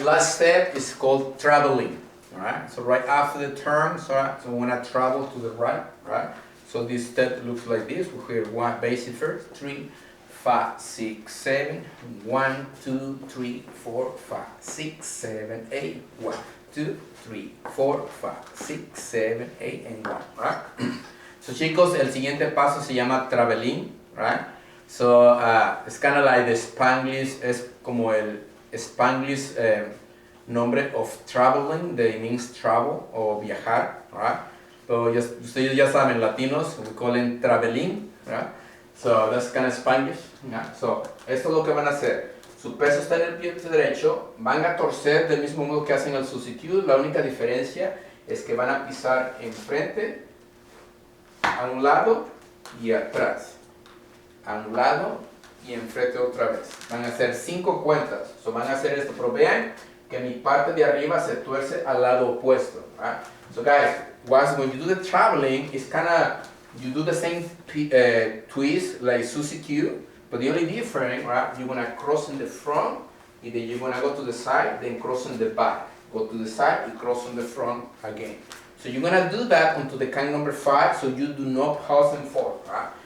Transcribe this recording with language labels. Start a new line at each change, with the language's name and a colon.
English: Last step is called traveling. All right. So right after the turns, all right. So when I travel to the right, right. So this step looks like this. We'll hear 1 basic first, 3, 5, 6, 7, 1, 2, 3, 4, 5, 6, 7, 8, 1, 2, 3, 4, 5, 6, 7, 8, and 1, right?
Spanish: So chicos, el siguiente paso se llama traveling, right?
English: So it's kind of like the Spanglish,
Spanish: es como el Spanglish nombre
English: of traveling, that means travel
Spanish: o viajar,
English: right? So
Spanish: ustedes ya saben, latinos,
English: we call it traveling, right? So that's kind of Spanglish. Yeah.
Spanish: So esto es lo que van a hacer. Su peso está en el pie derecho, van a torcer del mismo modo que hacen el substitute. La única diferencia es que van a pisar enfrente, a un lado y atrás. A un lado y enfrente otra vez. Van a hacer 5 cuentas. So van a hacer esto, pero vean que mi parte de arriba se tuerce al lado opuesto.
English: Right? So guys, when you do the traveling, it's kind of, you do the same twist like substitute, but the only difference, right, you're going to cross in the front, and then you're going to go to the side, then cross in the back. Go to the side, and cross in the front again. So you're going to do that until the count number 5, so you do not pause and forth, right?